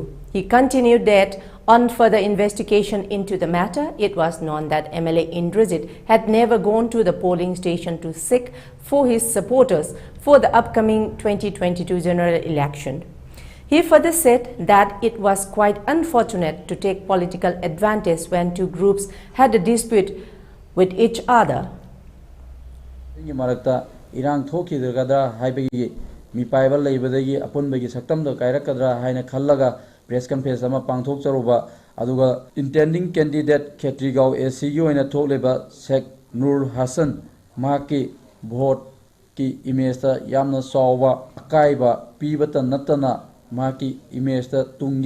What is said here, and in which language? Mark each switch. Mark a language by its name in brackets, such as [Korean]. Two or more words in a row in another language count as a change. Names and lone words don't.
[English] He continued that on further investigation into the matter, it was known that MLA Indrajit had never gone to the polling station to seek for his supporters for the upcoming 2022 general election. He further said that it was quite unfortunate to take political advantage when two groups had a dispute with each other. [Manipuri] ꯃꯤꯄꯥꯏꯕ ꯂꯩꯕꯗꯒꯤ ꯑꯄꯨꯟꯕꯒꯤ ꯁꯛꯇꯝꯗ ꯀꯥꯏꯔꯛꯀꯗ꯭ꯔꯥ ꯍꯥꯏꯅ ꯈꯜꯂꯒ [English] press conference [Manipuri] ꯑꯃ ꯄꯥꯡꯊꯣꯛꯆꯔꯨꯕ ꯑꯗꯨꯒ [English] intending candidate [Manipuri] ꯈꯦꯇ꯭ꯔꯤꯒꯥꯎ ꯑꯦꯁꯤꯒꯤ ꯑꯣꯏꯅ ꯊꯣꯛꯂꯤꯕ ꯁꯦꯛ ꯅꯨꯔ ꯍꯁꯟ ꯃꯍꯥꯛꯀꯤ ꯚꯣꯠꯀꯤ ꯏꯃꯦꯖꯇ ꯌꯥꯝꯅ ꯆꯥꯎꯕ ꯑꯀꯥꯏꯕ ꯄꯤꯕꯇ ꯅꯠꯇꯅ ꯃꯍꯥꯛꯀꯤ ꯏꯃꯦꯖꯇ ꯇꯨꯡꯒꯤ